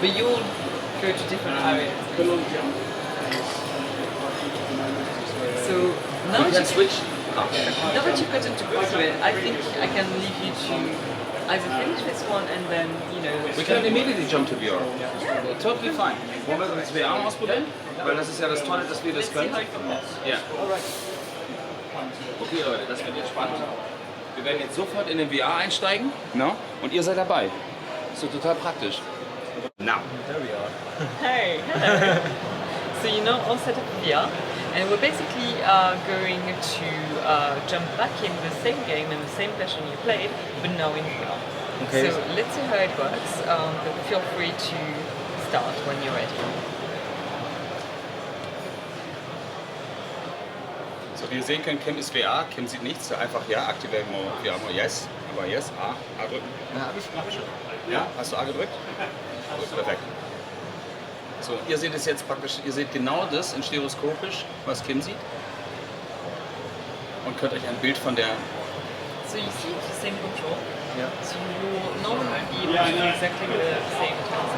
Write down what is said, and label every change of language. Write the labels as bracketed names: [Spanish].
[English] But you'll go to different areas. The long jump is, I think at the moment is where So now We that can you switch. now that you've gotten to grips with it, I think I can leave you to either finish this one and then, you know... We can immediately jump to VR. Totally fine. [German] Wollen wir das VR ausprobieren? Weil das ist ja das Tolle, dass wir das können. [English] how it compares. [German] Ja. Okay Leute, das wird jetzt spannend. Wir werden jetzt sofort in den VR einsteigen. No? Und ihr seid dabei. So total praktisch. Now. [English] There we are. Hey, hello. So you're now all set up VR, and we're basically going to jump back in the same game and the same session you played, but now in VR. Okay. So let's see how it works, but feel free to start when you're ready. [German] So wie ihr sehen könnt, Kim ist VR, Kim sieht nichts, einfach ja, aktivieren wir VR, yes, aber yes, A drücken. Ja, hab ich schon. Ja, hast du A gedrückt? Gut, perfekt. So, ihr seht es jetzt praktisch, ihr seht genau das in stereoskopisch, was Kim sieht. Und könnt euch ein Bild von der... [English] So you see the same control. Yeah. So you'll normally be able to do exactly the same task.